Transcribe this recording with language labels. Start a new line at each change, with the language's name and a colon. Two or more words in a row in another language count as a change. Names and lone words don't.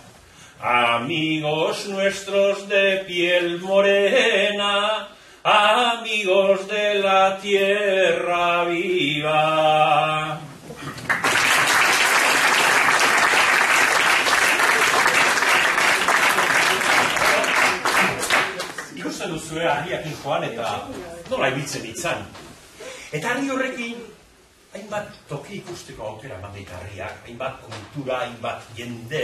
Spanish: Amigos nuestros de piel morena, amigos de la tierra viva.
Basque: Ikusten duzue harriakin joan eta nola ibiltzen itzan. Eta harri horrekin hainbat toki ikusteko aukera mandeit harriak, hainbat kultura, hainbat jende.